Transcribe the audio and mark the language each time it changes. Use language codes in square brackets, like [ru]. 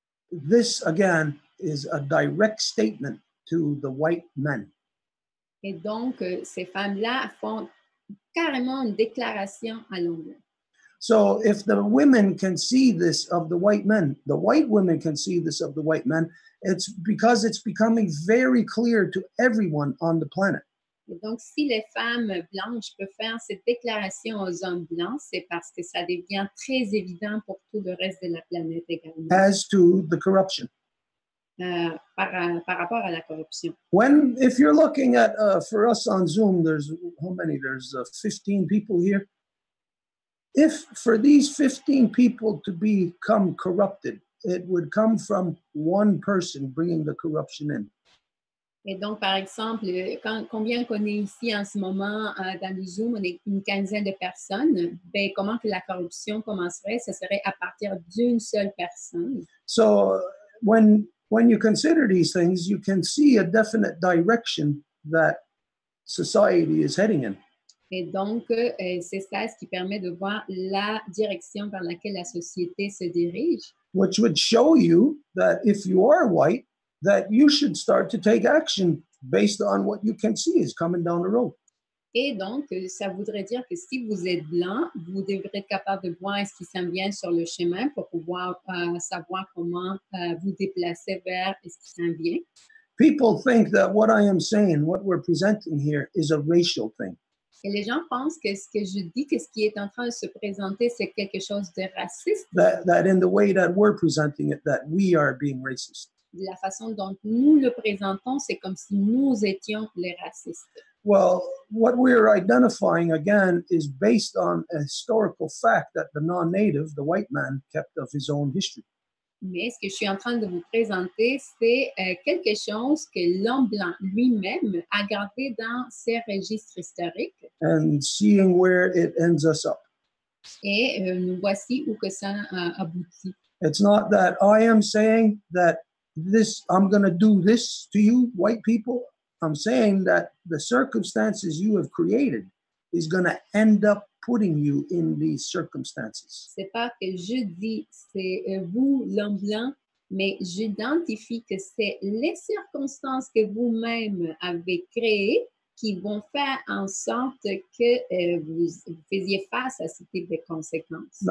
[en] This, again, is a direct statement to the white men. [fr] Et donc, ces femmes-là font carrément une déclaration à l'anglais. [en] So if the women can see this of the white men, the white women can see this of the white men, it's because it's becoming very clear to everyone on the planet. [fr] Et donc, si les femmes blanches peuvent faire cette déclaration aux hommes blancs, c'est parce que ça devient très évident pour tout le reste de la planète également. [en] As to the corruption. [fr] Par rapport à la corruption. [en] If you're looking at, for us on Zoom, there's how many? There's 15 people here. If for these 15 people to become corrupted, it would come from one person bringing the corruption in. [fr] Et donc, par exemple, combien qu'on est ici en ce moment dans le Zoom, on est une quinzaine de personnes, ben, comment que la corruption commencerait? Ce serait à partir d'une seule personne. [en] So when you consider these things, you can see a definite direction that society is heading in. [fr] Et donc, c'est ça ce qui permet de voir la direction vers laquelle la société se dirige. [en] Which would show you that if you are white, that you should start to take action based on what you can see is coming down the road. [fr] Et donc, ça voudrait dire que si vous êtes blanc, vous devrez être capable de voir ce qui s'en vient sur le chemin pour pouvoir savoir comment vous déplacer vers ce qui s'en vient. [en] People think that what I am saying, what we're presenting here, is a racial thing. [fr] Et les gens pensent que ce que je dis, que ce qui est en train de se présenter, c'est quelque chose de raciste. [en] That in the way that we're presenting it, that we are being racist. [fr] De la façon dont nous le présentons, c'est comme si nous étions les racistes. [en] Well, what we're identifying again is based on a historical fact that the non-native, the white man, kept of his own history. [fr] Mais ce que je suis en train de vous présenter, c'est quelque chose que l'homme blanc lui-même a gardé dans ses registres historiques. [en] and seeing where it ends us up. [fr] Et nous voici où que ça aboutit. [en] It's not that I am saying that I'm going to do this to you, white people. I'm saying that the circumstances you have created is going to end up putting you in these circumstances. [fr] C'est pas que je dis c'est vous, l'homme blanc, mais j'identifie que c'est les circonstances que vous-même avez créées qui vont faire en sorte que vous faisiez face à ce type de conséquences.